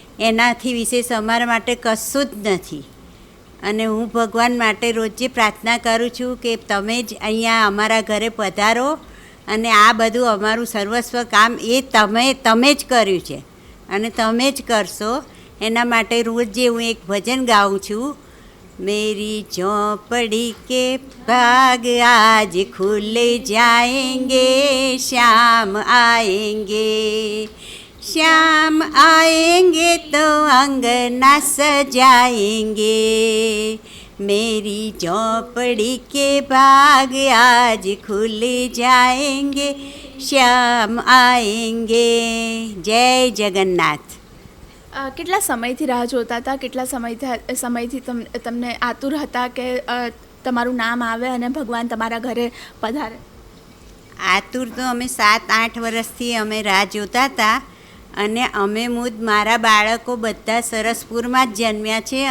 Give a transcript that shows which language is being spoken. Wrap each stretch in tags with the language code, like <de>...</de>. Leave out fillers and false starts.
<gu>એનાથી વિશેષ અમારા માટે કશું જ નથી। અને હું ભગવાન માટે રોજે પ્રાર્થના કરું છું કે તમે જ અહીંયા અમારા ઘરે પધારો, અને આ બધું અમારું સર્વસ્વ કામ એ તમે જ કર્યું છે અને તમે જ કરશો। એના માટે રોજે હું એક ભજન ગાઉં છું,</gu> <hi>मेरी झोंपड़ी के बाग आज खुल जाएंगे, श्याम आएंगे, श्याम आएंगे तो अंगना सजाएंगे। मेरी झोंपड़ी के बाग आज खुल जाएंगे, श्याम आएंगे। जय जगन्नाथ।</hi> <gu>કેટલા સમયથી રાહ જોતા હતા? કેટલા સમયથી તમને આતુર હતા કે તમારું નામ આવે અને ભગવાન તમારા ઘરે પધારે? આતુર તો અમે 7-8 વર્ષથી અમે રાહ જોતા હતા, અને અમે મારા બાળકો બધા સરસપુરમાં જ જન્મ્યા છે।</gu>